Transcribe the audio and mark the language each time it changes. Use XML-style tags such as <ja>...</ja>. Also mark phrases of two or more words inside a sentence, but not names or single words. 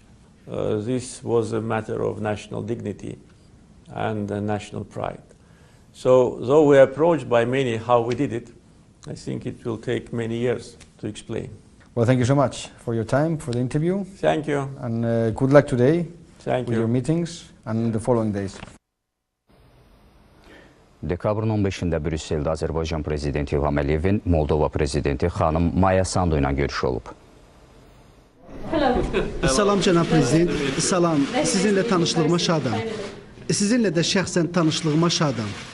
<en>This was a matter of national dignity and national pride. So though we are approached by many how we did it, I think it will take many years to explain. Well, thank you so much for your time, for the interview. Thank you. And good luck today with your meetings and the following days.</en> <az>Dekabrın 15-də Brüsseldə Azərbaycan Prezidenti İlham Əliyevin Moldova Prezidenti xanım Sandu ilə görüşü olub. Salam cənab prezident, salam. Sizinlə tanışlığıma şadam. Sizinlə də şəxsən tanışlığıma şadam.</az>